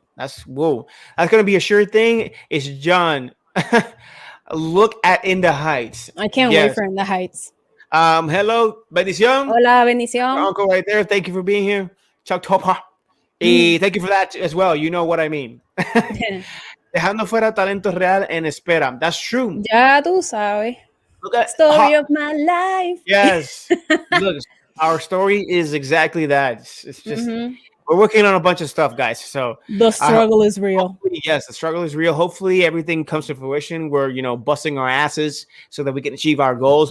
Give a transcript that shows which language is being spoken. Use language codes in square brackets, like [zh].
[en] That's gonna be a sure thing. It's John. Look at In the Heights. I can't wait for In the Heights. Hello, bendición. [es] Hola, bendición. [en] Our uncle right there. Thank you for being here. Chuck Topa. Thank you for that as well. You know what I mean. [es] Dejando fuera talento real en espera. [en] That's true. [es] Ya tú sabes. [en] Look at story of my life. Yes. Look, our story is exactly that. It's just we're working on a bunch of stuff, guys. So the struggle is real. Yes, the struggle is real. Hopefully everything comes to fruition. We're, busting our asses so that we can achieve our goals.